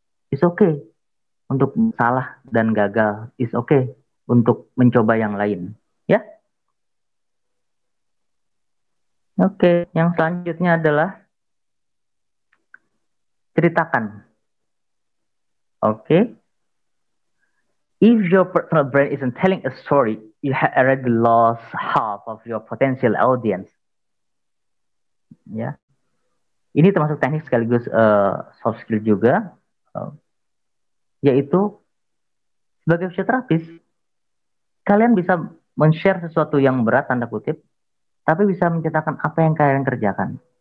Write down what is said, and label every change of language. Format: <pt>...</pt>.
<en>It's okay</en> <id>untuk salah dan gagal.</id> <en>It's okay</en> <id>untuk mencoba yang lain. Ya, oke. Yang selanjutnya adalah ceritakan. Oke.</id> <en>If your personal brand isn't telling a story, you have already lost half of your potential audience.</en> <id>Ya, ini termasuk teknik sekaligus soft skill juga, yaitu sebagai fisioterapis, kalian bisa men-share sesuatu yang berat, tanda kutip, tapi bisa menceritakan apa yang kalian kerjakan.</id>